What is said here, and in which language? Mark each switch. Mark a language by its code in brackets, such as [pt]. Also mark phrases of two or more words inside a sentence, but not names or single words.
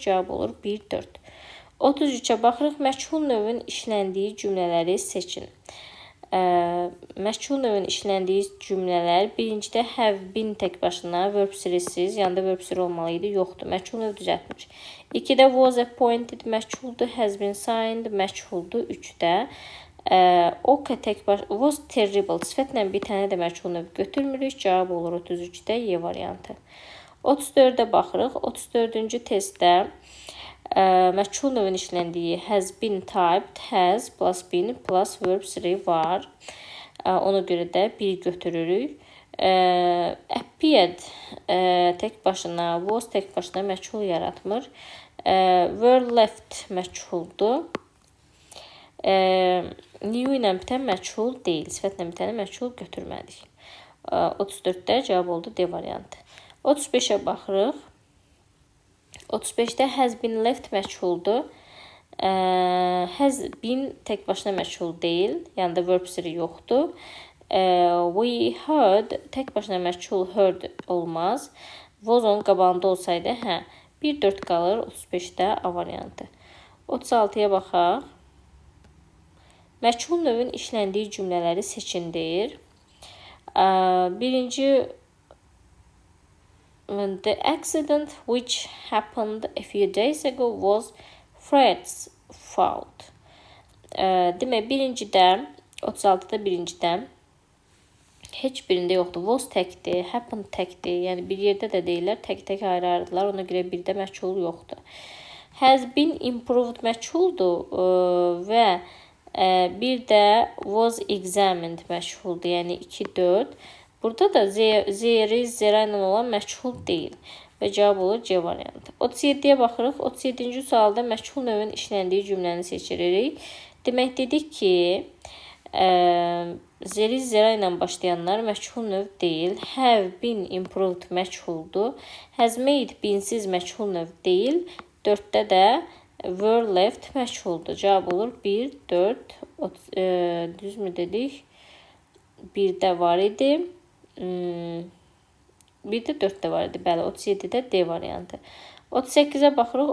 [az] Cavab olur 1-4. 33-ə baxırıq. Məchul növün işləndiyi cümlələri seçin. Məchul növün işləndiyi cümlələr birincidə [en] have been [az] tək başına verb serisiz, yanında verb seri olmalıydı, yoxdur. Məchul növ düzəltmir. 2-də [en] was appointed [az] məchuldur, [en] has been signed [az] məchuldur. 3-də OK tək başına [en] was terrible [az] sifətlə bitəni də məchul növ götürmürük. Cavab olur 33-də Y variantı. 34-də baxırıq. 34-cü testdə məchul növün işləndiyi [en] has been typed, has plus been plus verb [az] 3 var. Ona görə də 1 götürürük. Appeared tək başına, was tək başına məchul yaratmır. [en] Were left [az] məchuldur. New ilə bitən məchul deyil. Sifətlə bitəni məchul götürmədik. 34-də cavab oldu D variantı. 35-ə baxırıq. 35-də [en] has been left [az] məchuldur. [en] Has been [az] tək başına məchul deyil. Yəni verb seri yoxdur. [en] We heard [az] tək başına məchul heard olmaz. Was onun qabağında olsaydı, 1-4 qalır. 35-də A variantı. 36-ya baxaq. Məchul növün işləndiyi cümlələri seçin deyir. Birinci, [en] the accident which happened a few days ago was Fred's fault. [az] Demək, birincidə, 36-da birincidə heç birində yoxdur. Was təkdir, happened təkdir. Yəni, bir yerdə də deyirlər, tək-tək ayrı-ayrıdırlar. Ona görə birdə məchul yoxdur. [en] Has been improved [az] məchuldur və bir də [en] was examined [az] məchuldur. Yəni, 2-4. Burada da zera ilə olan məchul deyil. Və cavab olur C variantı. 37-yə baxırıq. 37-ci sualda məchul növün işləndiyi cümləni seçirik. Demək, dedik ki, zera ilə başlayanlar məchul növ deyil. [en] Have been improved [az] məchuldur. [en] Has made [az] beensiz məchul növ deyil. 4-də də [en] were left [az] məchuldur. Cavab olur 1, 4, düzmü dedik? 1-də var idi. 1-də 4-də var idi. Bəli, 37-də D variantı. 38-ə baxırıq.